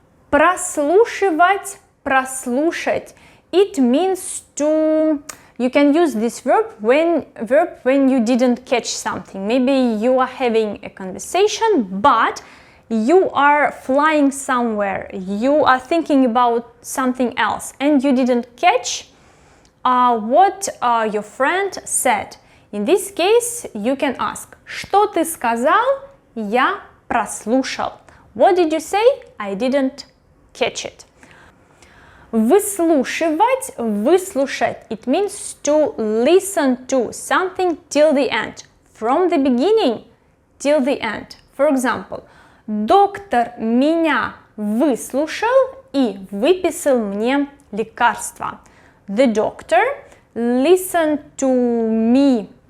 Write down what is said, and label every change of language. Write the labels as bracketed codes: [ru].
[ru] Прослушивать, прослушать. [en] It means to... You can use this verb when you didn't catch something. Maybe you are having a conversation, but you are flying somewhere, you are thinking about something else, and you didn't catch what your friend said. In this case, you can ask, [ru] что ты сказал? Я прослушал. [en] What did you say? I didn't catch it. [ru] Выслушивать, выслушать. [en] It means to listen to something till the end. From the beginning till the end. For example, [ru] доктор меня выслушал и выписал мне лекарства. [en] The doctor listened to me